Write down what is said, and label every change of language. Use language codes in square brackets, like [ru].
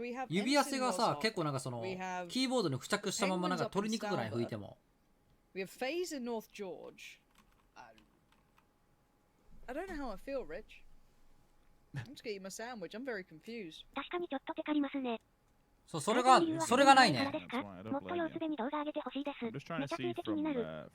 [ja] 指汗がさ結構なんかそのキーボードに付着したままなんか取りにくくない？拭いても。 [en] We have FaZe in North George. I don't know how I feel, Rich. I'm just getting my sandwich. I'm very confused. [ja] 確かにちょっとテカりますね。そう、それがないね。もっと様子でに動画上げてほしいです。めちゃついて気になる。